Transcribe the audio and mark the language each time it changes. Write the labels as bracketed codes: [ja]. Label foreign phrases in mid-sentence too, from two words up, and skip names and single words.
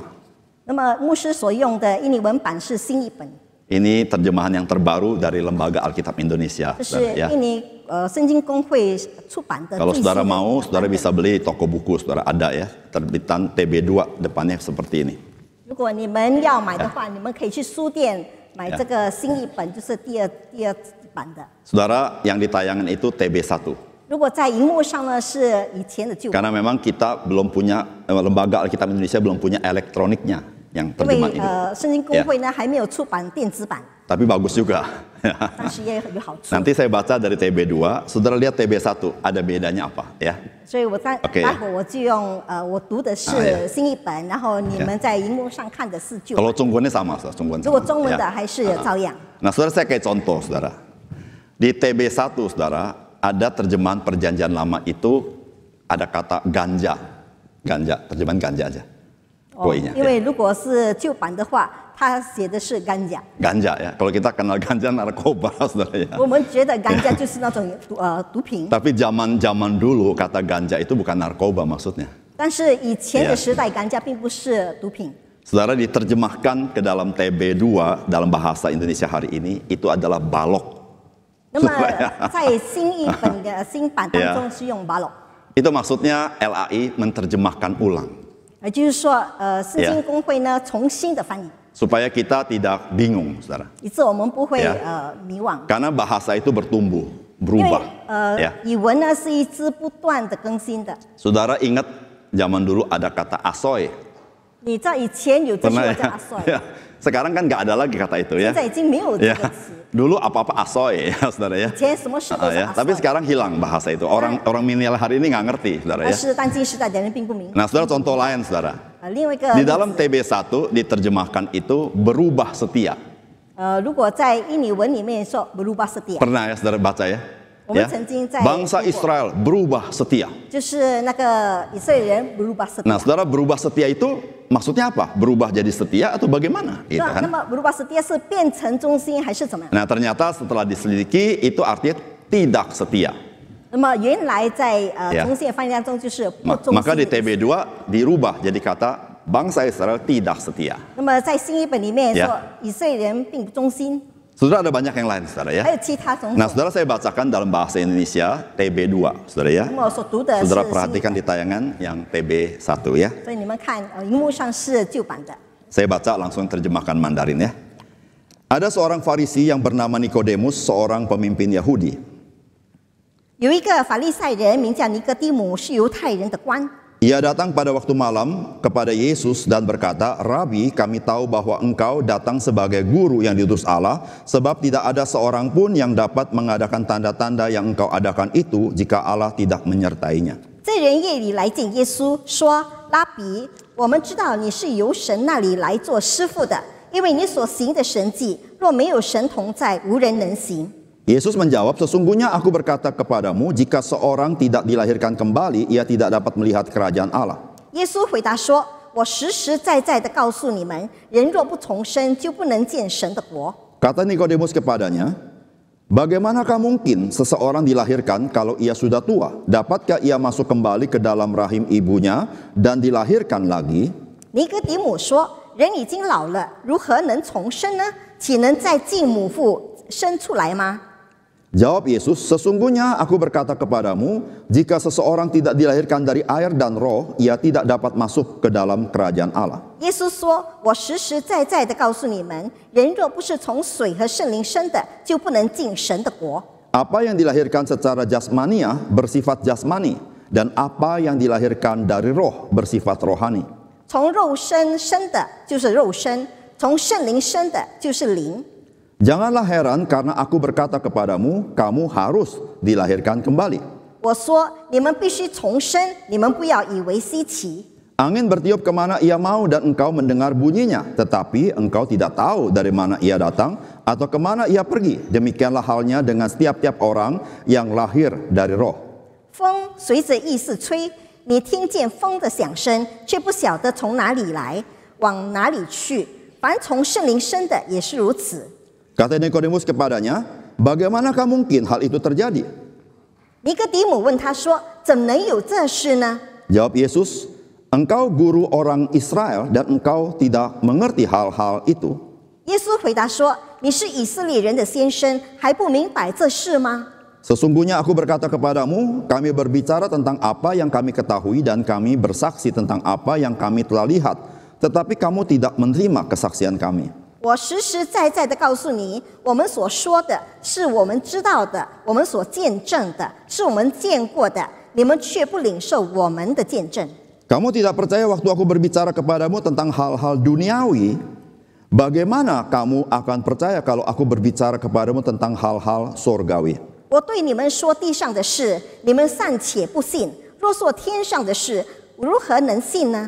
[zh] 那么牧师所用的印尼文版是新译本， [id] Ini terjemahan yang terbaru dari Lembaga Alkitab Indonesia. [zh] 这 [id] Saudara, [zh] 是 [id] ya. [zh] 印尼圣经公会出版的。 [id] Kalau [zh] 最新 [id] saudara [zh] 的 [id] mau, [zh] 版 [id] saudara [zh] 本 [id] bisa beli di toko buku, saudara ada ya. Terbitan TB2 depannya seperti ini. [zh] 如果你们要买的话，你们可以去书店买这个新译本，就是第二版的。 [id] Saudara, yang ditayangan itu TB1. [zh] 如果在荧幕上呢，是以前的旧版， [id] Karena memang kita belum punya, Lembaga Alkitab Indonesia belum punya elektroniknya yang [zh] 因为 [id] terjemahan ini. [zh] 圣经公会呢还没有出版电子版， [id] Tapi bagus juga. [zh] 但是也有好处。 [id] Nanti saya baca dari TB2, saudara lihat TB1, ada bedanya apa ya? [zh] 所以我待 [id] OK [zh] 会我就用我读的啊呀是新译本，然后你们在荧幕上看的是旧版。 [id] Kalau Congguannya sama, saudara. Congguan [zh] 如果 [id] sama, [zh] 中文 [id] ya. [zh] 的还是照样。 [id] Nah, saudara, saya kayak contoh, saudara. Di TB1, saudara, ada terjemahan perjanjian lama itu ada kata ganja. Ganja, terjemahan ganja aja. [zh] 因 [id] ya. [zh] 为如果是旧版的话，它写的是干甲， [id] Ganja ya. Kalau kita kenal ganja narkoba, saudara ya. [zh] 我们觉得干甲就是那种毒品， [id] Tapi zaman dulu kata ganja itu bukan narkoba maksudnya. [zh] 但是以前 [id] Ya [zh] 的时代，干甲并不是毒品。 [id] Saudara, diterjemahkan ke dalam TB2 dalam bahasa Indonesia hari ini itu adalah balok. [zh] 那么在新译本的新版当中是用 balok， [id] Itu maksudnya LAI menerjemahkan ulang [zh] 也就是说，圣经公会呢重新的翻译， [id] supaya kita tidak bingung, saudara. [zh] 以致我们不会 [id] Ya [zh] 迷惘。 [id] Karena bahasa itu bertumbuh, [zh] 因为 [id] berubah. Ya. [zh] 语文呢是一直不断的更新的。 [id] Saudara ingat zaman dulu ada kata asoy. [zh] 你知道以前有这句 [id] Pernah [zh] 话叫 [id] ya? [zh] 阿帅， [id] Ya. Sekarang kan nggak ada lagi kata itu [zh] 现 [id] ya. [zh] 在已经没有这 [id] Ya. [zh] 个词。 [id] Dulu apa-apa asoy ya, saudara ya. [zh] 以前什么事都是 [id] Ya. [zh] 阿 [id] Tapi [zh] 帅， [id] sekarang hilang bahasa itu. Orang milenial hari ini nggak ngerti, saudara [zh] 但 [id] ya. [zh] 是当今时代的人并不明白。 [id] Nah, saudara, contoh lain, saudara. [zh] 另外一个 [id] Di [zh] 例 [id] dalam [zh] 子 [id] TB1 diterjemahkan itu berubah setia. [zh] 如果在印尼文里面说 [id] berubah setia， Pernah ya saudara baca ya? [zh] 我们 [id] Ya. [zh] 曾经在 [id] Bangsa [zh] 读过 [id] Israel berubah setia. [zh] 就是那个以色列人 berubah [id] Nah, setia。 saudara, berubah setia itu maksudnya apa? Berubah jadi setia atau bagaimana? Gitu [zh] 那 [id] kan? [zh] 么 [id] berubah setia [zh] 是变成忠心还是怎么样？ [id] Nah, ternyata setelah diselidiki itu artinya tidak setia. [zh] 那么原来在 [id] Ya [zh] 中线翻译当中就是不忠 [id] Maka [zh] 心 [id] di [zh] 的意思。 [id] TB2 dirubah jadi kata bangsa Israel tidak setia. [zh] 那么在新译本里面说 [id] Ya [zh] 以色列人并不忠心， [id] Saudara, ada banyak yang lain, saudara [zh] 还 [id] ya. [zh] 有其他种 [id] Nah, [zh] 种。 [id] saudara, saya bacakan dalam bahasa Indonesia TB2, saudara ya. [zh] 那么我所读的是 [id] Saudara [zh] 新译 [id] perhatikan [zh] 本， [id] di tayangan yang TB1 ya. [zh] 所以你们看荧幕上是旧版的。 [id] Saya baca langsung terjemahkan Mandarin ya. Ada seorang Farisi yang bernama Nikodemus, seorang pemimpin Yahudi. [zh] 有一个法利赛人名叫尼哥底母，是犹太人的官。 [id] Ia datang pada waktu malam kepada Yesus dan berkata, "Rabi, kami tahu bahwa engkau datang sebagai guru yang diutus Allah, sebab tidak ada seorang pun yang dapat mengadakan tanda-tanda yang engkau adakan itu jika Allah tidak menyertainya." [zh] 这人夜里来见耶稣，说：“拉比，我们知道你是由神那里来做师傅的，因为你所行的神迹，若没有神同在，无人能行。” [id] Yesus menjawab, "Sesungguhnya aku berkata kepadamu, jika seorang tidak dilahirkan kembali, ia tidak dapat melihat kerajaan Allah." [zh] 耶稣回答说：“我实实在在的告诉你们，人若不重生，就不能见神的国。” [id] Kata Nikodemus kepadanya, "Bagaimanakah mungkin seseorang dilahirkan kalau ia sudah tua? Dapatkah ia masuk kembali ke dalam rahim ibunya dan dilahirkan lagi?" [zh] 尼哥底母说：“ 人已经老了，如何能重生呢？岂能再进母腹生出来吗？ [id] Jawab Yesus, sesungguhnya aku berkata kepadamu, jika seseorang tidak dilahirkan dari air dan roh, ia tidak dapat masuk ke dalam kerajaan Allah. [zh] 耶稣说：“我实实在在的告诉你们，人若不是从水和圣灵生的，就不能进神的国。 [id] Apa yang dilahirkan secara jasmania bersifat jasmani, dan apa yang dilahirkan dari roh bersifat rohani. [zh] 从肉身生的就是肉身，从圣灵生的就是灵。” [id] Janganlah heran karena aku berkata kepadamu, kamu harus dilahirkan kembali. [zh] 我说：“你们必须重生，你们不要以为稀奇。 [id] Angin bertiup kemana ia mau dan engkau mendengar bunyinya, tetapi engkau tidak tahu dari mana ia datang atau kemana ia pergi. Demikianlah halnya dengan setiap-tiap orang yang lahir dari roh. [zh] 风随着意思吹，你听见风的响声，却不晓得从哪里来，往哪里去。凡从圣灵生的也是如此。” [id] Kata Nikodemus kepadanya, bagaimanakah mungkin hal itu terjadi? [zh] 尼哥底母问他说：“怎能有这事呢？” [id] Jawab Yesus, engkau guru orang Israel dan engkau tidak mengerti hal-hal itu. [zh] 耶稣回答说：“你是以色列人的先生，还不明白这事吗？ [id] Sesungguhnya aku berkata kepadamu, kami berbicara tentang apa yang kami ketahui dan kami bersaksi tentang apa yang kami telah lihat, tetapi kamu tidak menerima kesaksian kami. [zh] 我实实在在的告诉你，我们所说的是我们知道的，我们所见证的是我们见过的，你们却不领受我们的见证。 [id] Kamu tidak percaya waktu aku berbicara kepadamu tentang hal-hal duniawi, bagaimana kamu akan percaya kalau aku berbicara kepadamu tentang hal-hal surgawi? [zh] 我对你们说地上的事，你们暂且不信；若说天上的事，如何能信呢？